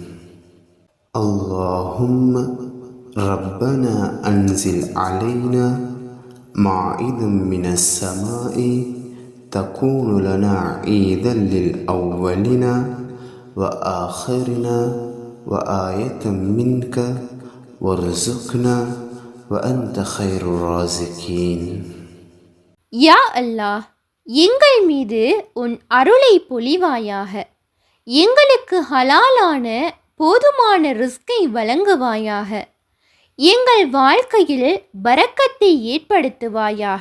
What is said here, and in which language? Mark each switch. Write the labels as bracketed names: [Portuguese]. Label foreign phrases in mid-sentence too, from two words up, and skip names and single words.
[Arabic] اللهم ربنا أنزل علينا مائدًا من السماء تكون لنا عيدًا للأولين وآخرنا وآية منك وارزقنا وأنت خير الرازقين. يا الله, [Tamil] எங்கள் மீது உன் அருளை பொழிவாயாக. எங்களுக்கு ஹலாலான போதுமான ரிஸ்கை வழங்குவாயாக. எங்கள் வாழ்க்கையில் பரக்கத்தை ஏற்படுத்துவாயாக.